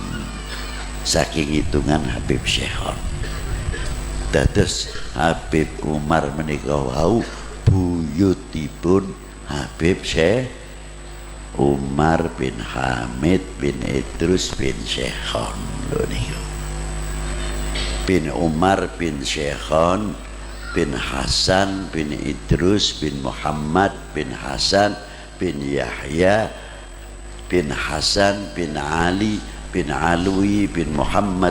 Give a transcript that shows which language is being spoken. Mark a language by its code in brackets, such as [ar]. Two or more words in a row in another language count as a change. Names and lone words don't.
[jv] Saking hitungan Habib Syekhon. Dados Habib Umar menika wau buyutipun Habib Syekh Umar bin Hamid bin Idrus bin Syekhon. Lho niku. Bin Umar bin Syekhon bin Hasan bin Idrus bin Muhammad bin Hasan bin Yahya bin Hasan bin Ali bin Alwi bin Muhammad